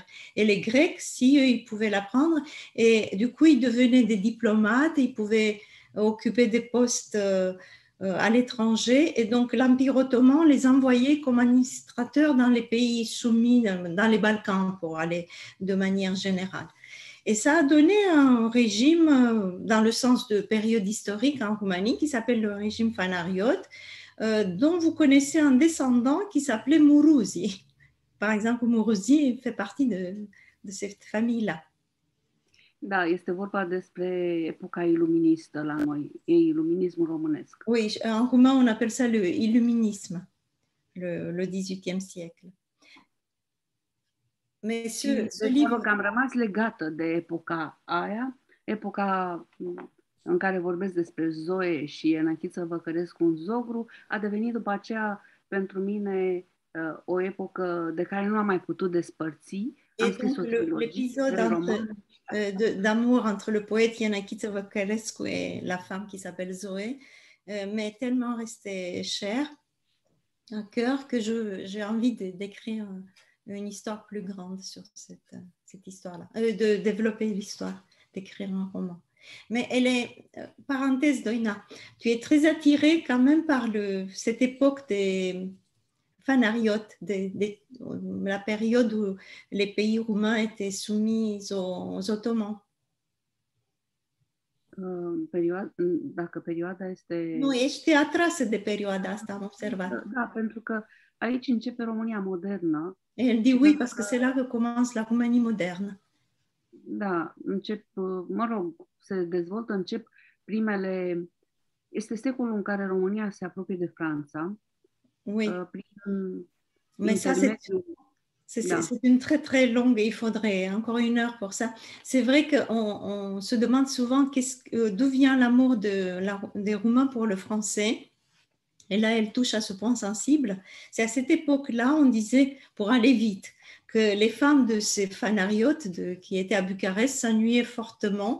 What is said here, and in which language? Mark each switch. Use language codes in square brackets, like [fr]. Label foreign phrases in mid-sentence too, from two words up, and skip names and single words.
[fr] Et les Grecs, si eux, ils pouvaient l'apprendre, et du coup, ils devenaient des diplomates, ils pouvaient occuper des postes à l'étranger, et donc l'Empire ottoman les envoyait comme administrateurs dans les pays soumis, dans les Balkans, pour aller de manière générale. Et ça a donné un régime, dans le sens de période historique en Roumanie, qui s'appelle le régime Fanariot, dont vous connaissez un descendant qui s'appelait Muruzi. Par exemple, Muruzi fait partie de cette famille-là. [ro] Da, este vorba despre epoca iluministă la noi, e iluminismul românesc. [fr] Oui, en roumain, on appelle ça le illuminisme, le 18e siècle. Mais ce livre... [ro] Am rămas legată de epoca aia, epoca în care vorbesc despre Zoe și Enachiță Văcărescu în Zogru, a devenit după aceea pentru mine o epocă de care nu am mai putut despărți. [fr] Et donc l'épisode d'amour entre le poète Enachiță Văcărescu et la femme qui s'appelle Zoé m'est tellement resté cher à cœur que j'ai envie d'écrire une histoire plus grande sur cette histoire-là, de développer l'histoire, d'écrire un roman. Mais elle est, parenthèse Doina, tu es très attirée quand même par cette époque des Fanariotes, la période où les pays roumains étaient soumis aux Ottomans. [ro] Dacă perioada este... Nu, ești atrasă de perioada asta, am observat. Da, pentru că aici începe România modernă. [fr] Elle dit oui, parce que c'est là que commence la Roumanie moderne. [ro] Da, se dezvoltă, este secolul în care România se apropie de Franța. [fr] Oui, mais ça c'est une très très longue, il faudrait encore une heure pour ça. C'est vrai qu'on se demande souvent d'où vient l'amour des Roumains pour le français. Et là, elle touche à ce point sensible. C'est à cette époque-là, on disait, pour aller vite, que les femmes de ces fanariotes qui étaient à Bucarest s'ennuyaient fortement.